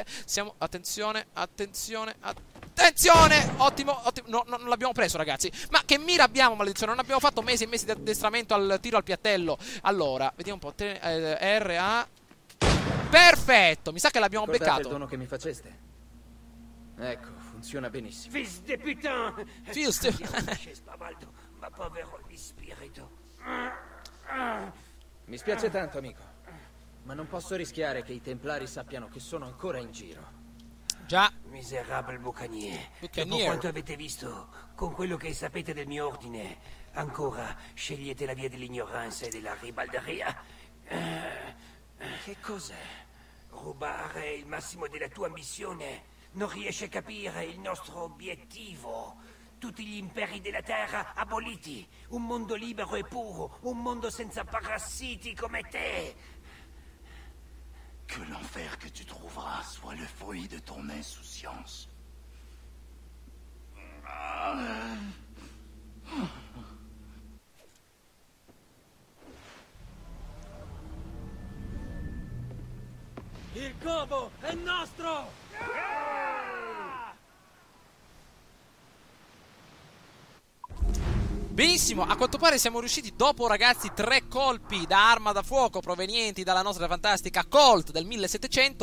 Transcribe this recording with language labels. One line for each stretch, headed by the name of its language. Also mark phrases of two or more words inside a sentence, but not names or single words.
Italian: Attenzione. Ottimo. No, non l'abbiamo preso, ragazzi. Ma che mira abbiamo, maledizione. Non abbiamo fatto mesi e mesi di addestramento al tiro al piattello. Allora, vediamo un po'. RA. Perfetto, mi sa che l'abbiamo beccato. il dono che mi faceste? Ecco, funziona benissimo.
French: Fils de putain! Fils de-
Italian: Andiamo, Spavaldo, ma povero di spirito. Mi spiace tanto, amico. Ma non posso rischiare che i Templari sappiano che sono ancora in giro. Già. Miserabile bucanier. Bucanier. Dopo quanto avete visto, con quello che sapete del mio ordine, ancora scegliete la via dell'ignoranza e della ribalderia? Che cos'è? Rubare il massimo della tua ambizione. Non riesci a capire il nostro obiettivo. Tutti gli imperi della terra aboliti. Un mondo libero e puro. Un mondo senza parassiti come te.
French: Que l'enfer que tu trouveras soit le fruit de ton insouciance.
Italian: Il covo è nostro! Benissimo, a quanto pare siamo riusciti dopo, ragazzi, 3 colpi da arma da fuoco provenienti dalla nostra fantastica Colt del 1700.